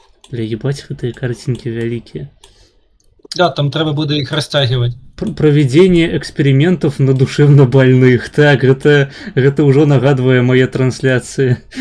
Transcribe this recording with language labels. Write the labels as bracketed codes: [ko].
[be] Бля, ебать, гэтыя картинки вялікія. [uk] Да, там треба буде їх розтягувати. [ru] Проведение экспериментов на душевно больных. [be] Так, гэта ўжо нагадвае мае трансляцыі.